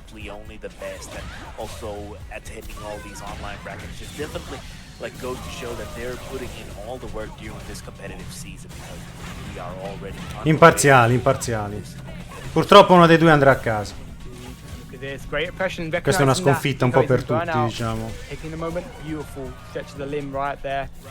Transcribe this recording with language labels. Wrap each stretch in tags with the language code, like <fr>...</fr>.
<en>Only the best, and also attending all these online brackets just definitely like goes to show that they're putting in all the work during this competitive season, because we are already</en> <it>imparziali. Purtroppo uno dei due andrà a casa.</it> <en>this. Great oppression.</en> <it>Questa è una sconfitta un po' per tutti,</it> <en>Burnout.</en> <it>diciamo.</it> <en>Taking the moment, beautiful stretch of the limb right there.</en>